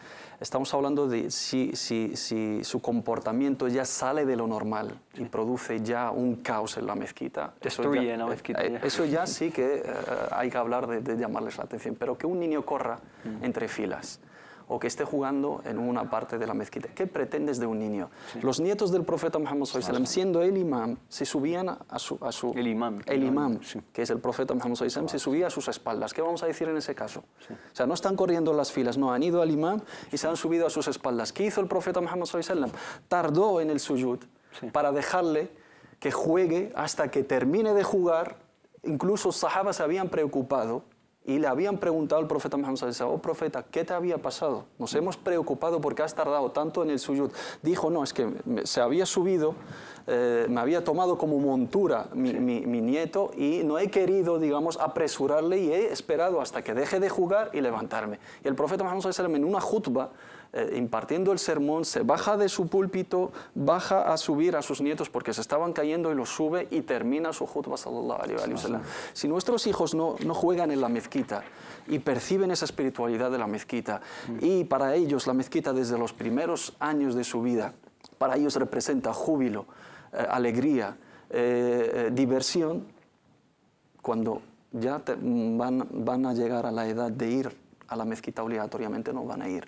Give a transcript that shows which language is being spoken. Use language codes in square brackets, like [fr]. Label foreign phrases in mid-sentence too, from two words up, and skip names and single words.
[es] Estamos hablando de si su comportamiento ya sale de lo normal y produce ya un caos en la mezquita. Destruye la mezquita. Eso ya sí que hay que hablar de llamarles la atención, pero que un niño corra entre filas o que esté jugando en una parte de la mezquita. ¿Qué pretendes de un niño? Sí. Los nietos del profeta Muhammad [ar] صلى الله عليه وسلم, [es] siendo el imam, se subían a su el imam, sí, que es el profeta Muhammad [ar] صلى الله عليه وسلم, [es] se subía a sus espaldas. ¿Qué vamos a decir en ese caso? Sí. O sea, no están corriendo las filas, no, han ido al imam y se han subido a sus espaldas. ¿Qué hizo el profeta Muhammad [ar] صلى الله عليه وسلم? [es] Tardó en el suyud para dejarle que juegue hasta que termine de jugar. Incluso los sahabas se habían preocupado y le habían preguntado al profeta Muhammad [ar] صلى الله عليه وسلم: [es] oh profeta, ¿qué te había pasado? Nos hemos preocupado porque has tardado tanto en el suyud. Dijo: no, es que se había subido, me había tomado como montura mi nieto y no he querido, digamos, apresurarle y he esperado hasta que deje de jugar y levantarme. Y el profeta Muhammad [ar] صلى الله عليه وسلم, [es] en una khutba, impartiendo el sermón, se baja de su púlpito, baja a subir a sus nietos porque se estaban cayendo y los sube y termina su khutba [ar] صلى الله عليه وسلم. [es] Si nuestros hijos no juegan en la mezquita y perciben esa espiritualidad de la mezquita y para ellos la mezquita desde los primeros años de su vida, para ellos representa júbilo, alegría, diversión, cuando ya van a llegar a la edad de ir a la mezquita obligatoriamente no van a ir.